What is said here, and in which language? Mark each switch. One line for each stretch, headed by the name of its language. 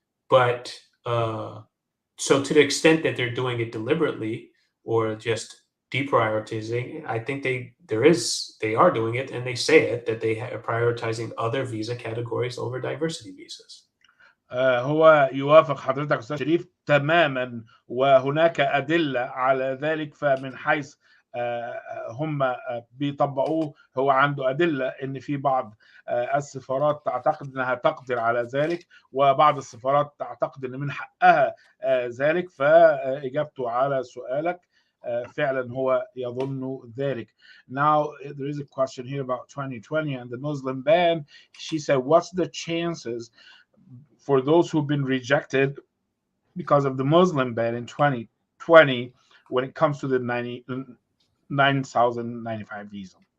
English: So to the extent that they're doing it deliberately or just deprioritizing, I think they are doing it, and they say it, that they are prioritizing other visa categories over diversity visas.
Arabic: هو يوافق حضرتك أستاذ شريف تماما، وهناك أدلة على ذلك. فمن حيث هم بيطبقوه، هو عنده أدلة إن في بعض السفارات تعتقد أنها تقدر على ذلك، وبعض السفارات تعتقد أن من حقها ذلك. فإجابته على سؤالك فعلا هو يظن ذلك.
English: Now there is a question here about 2020 and the Muslim ban. She said, what's the chances for those who've been rejected because of the Muslim ban in 2020 when it comes to the 9,095 visa?